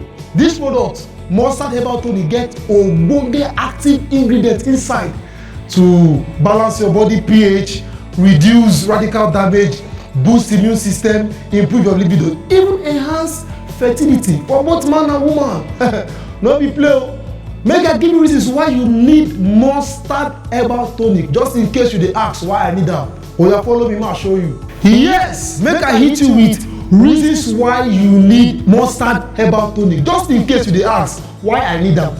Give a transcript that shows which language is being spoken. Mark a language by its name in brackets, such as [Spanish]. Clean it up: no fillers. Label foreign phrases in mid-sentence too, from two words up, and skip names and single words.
[Nigerian Pidgin] This product, Mustard Herbal Tonic, get ogbonge active ingredients inside to balance your body pH, reduce radical damage, boost immune system, improve your libido, even enhance fertility for both man and woman. No be play o. Make I give you reasons why you need Mustard Herbal Tonic, just in case you dey ask why I need am. Oya follow me, ma show you. Yes, make I hit you with reasons why you need Mustard Herbal Tonic, just in case you dey ask why I need am.